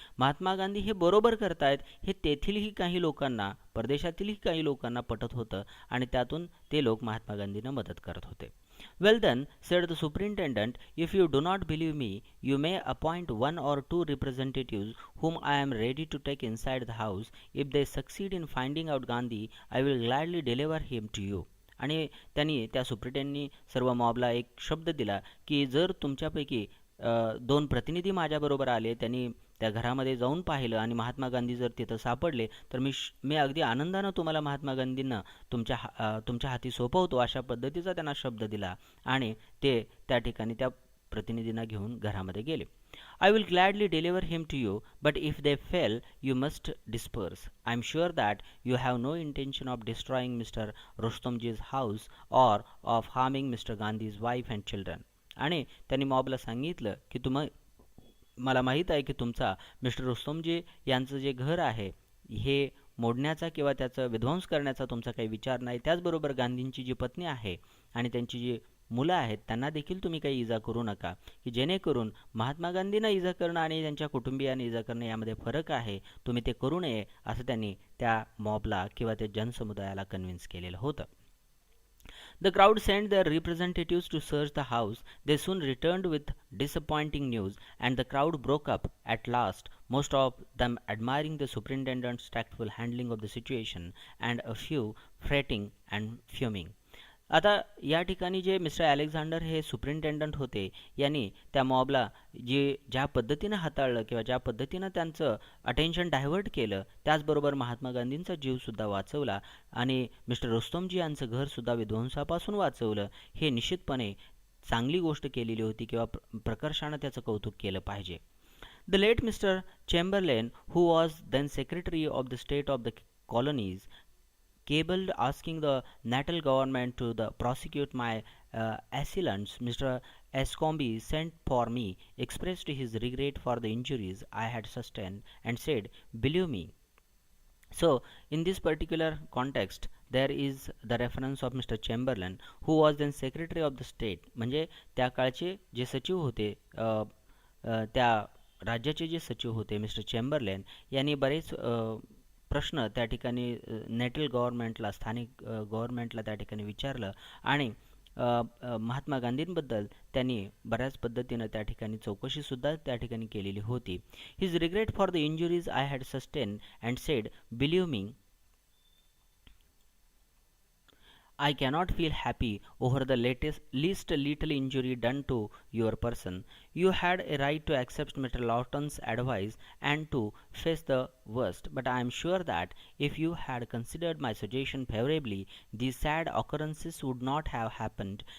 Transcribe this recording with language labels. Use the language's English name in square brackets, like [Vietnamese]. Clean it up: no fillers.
[Marathi] महात्मा गांधी हे बरोबर करतायत हे तेथीलही काही लोकांना, परदेशातीलही काही लोकांना पटत होतं आणि त्यातून ते लोक महात्मा गांधींना मदत करत होते. [English] Well then, said the superintendent, if you do not believe me, you may appoint 1 or 2 representatives whom I am ready to take inside the house. If they succeed in finding out Gandhi, I will gladly deliver him to you. [Marathi] आणि त्यांनी त्या सुप्रिटेंडनी सर्व मॉबला एक शब्द दिला की जर तुमच्यापैकी 2 प्रतिनिधी माझ्याबरोबर आले, त्यांनी त्या घरामध्ये जाऊन पाहिलं आणि महात्मा गांधी जर तिथं सापडले तर मी अगदी आनंदानं तुम्हाला महात्मा गांधींना तुमच्या हाती सोपवतो, अशा पद्धतीचा त्यांना शब्द दिला आणि ते त्या ठिकाणी त्या प्रतिनिधींना घेऊन घरामध्ये गेले. [English] I will gladly deliver him to you, but if they fail, you must disperse. I am sure that you have no intention of destroying Mr. Rustomji's house or of harming Mr. Gandhi's wife and children. [Marathi] आणि त्यांनी मॉबला सांगितलं की मला माहीत आहे की तुमचा mister Rustomjee यांचं जे घर आहे हे मोडण्याचा किंवा त्याचं विध्वंस करण्याचा तुमचा काही विचार नाही. त्याचबरोबर गांधींची जी पत्नी आहे आणि त्यांची जी मुलं आहेत त्यांना देखील तुम्ही काही इजा करू नका, की जेणेकरून महात्मा गांधींना इजा करणं आणि त्यांच्या कुटुंबियांना इजा करणं यामध्ये फरक आहे, तुम्ही ते करू नये असं त्यांनी त्या मॉबला किंवा त्या जनसमुदायाला कन्व्हिन्स केलेलं होतं. [English] The crowd sent their representatives to search the house. They soon returned with disappointing news, and the crowd broke up at last, most of them admiring the superintendent's tactful handling of the situation, and a few fretting and fuming. [Marathi] आता या ठिकाणी जे mister Alexander हे superintendent होते यांनी त्या मॉबला ज्या पद्धतीनं हाताळलं किंवा ज्या पद्धतीनं त्यांचं अटेन्शन डायव्हर्ट केलं, त्याचबरोबर महात्मा गांधींचा जीवसुद्धा वाचवला आणि मिस्टर रुस्तमजी यांचं घरसुद्धा विध्वंसापासून वाचवलं, हे निश्चितपणे चांगली गोष्ट केलेली होती किंवा प्रकर्षानं त्याचं कौतुक केलं पाहिजे. [English] The late Mr. Chamberlain, who was then Secretary of the State of the Colonies, cabled asking the Natal government to prosecute my assailants. Mr. Escombe sent for me, expressed his regret for the injuries I had sustained, and said, "Believe me." So, in this particular context, there is the reference of Mr. Chamberlain, who was then Secretary of the State. [Marathi] म्हणजे त्या काळचे जे सचिव होते, त्या राज्याचे जे सचिव होते मिस्टर चेंबरलेन यांनी बरेच प्रश्न त्या ठिकाणी नेटल गव्हर्नमेंटला, स्थानिक गव्हर्नमेंटला त्या ठिकाणी विचारलं आणि महात्मा गांधींबद्दल त्यांनी बऱ्याच पद्धतीनं त्या ठिकाणी चौकशीसुद्धा त्या ठिकाणी केलेली होती. [English] His regret for the injuries I had sustain and said, believe me, I cannot feel happy over the least little injury done to your person. You had a right to accept Mr. Lawton's advice and to face the worst, but I am sure that if you had considered my suggestion favorably, these sad occurrences would not have happened.